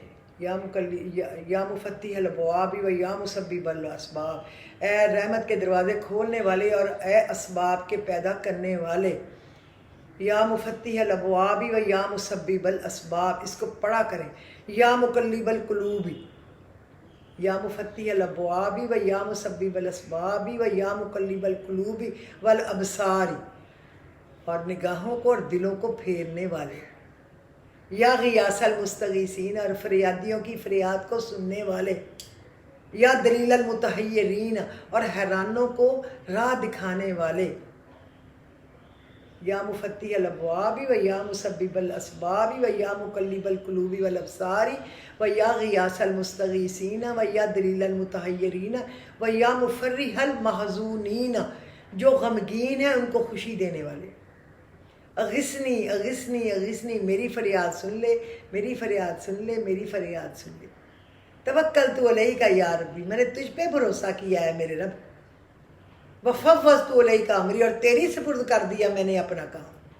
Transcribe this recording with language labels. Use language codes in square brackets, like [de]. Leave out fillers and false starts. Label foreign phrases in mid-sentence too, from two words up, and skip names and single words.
[ar] یا مفتح الابواب و یا مسبب الاسباب، [ur] اے رحمت کے دروازے کھولنے والے اور اے اسباب کے پیدا کرنے والے، [ar] یا مفتح الابواب و یا مسبب الاسباب، [ur] اس کو پڑھا کریں، [ar] یا مقلب القلوب، یا مفتح الابواب و یا مسبب الاسباب و یا مقلب القلوب والابصار، [ur] اور نگاہوں کو اور دلوں کو پھیرنے والے، [ar] یا غیاث المستغیثین، [ur] اور فریادیوں کی فریاد کو سننے والے، [ar] یا دلیل المتحیرین، [ur] اور حیرانوں کو راہ دکھانے والے، [ar] یا مفتح الابواب و یا مسبب الاسباب و یا مقلب القلوب والابصار و یا غیاث المستغیثین و یا دلیل المتحیرین و یا مفرح المحزونین، [ur] جو غمگین ہیں ان کو خوشی دینے والے، [ar] اغثنی اغثنی اغثنی، [ur] میری فریاد سن لے، میری فریاد سن لے، میری فریاد سن لے، [ar] توکلت علیک یا ربی، [ur] میں نے تجھ پہ بھروسہ کیا ہے میرے رب، [ar] وفوضت الیک امری، [ur] اور تیری سپرد کر دیا میں نے اپنا کام،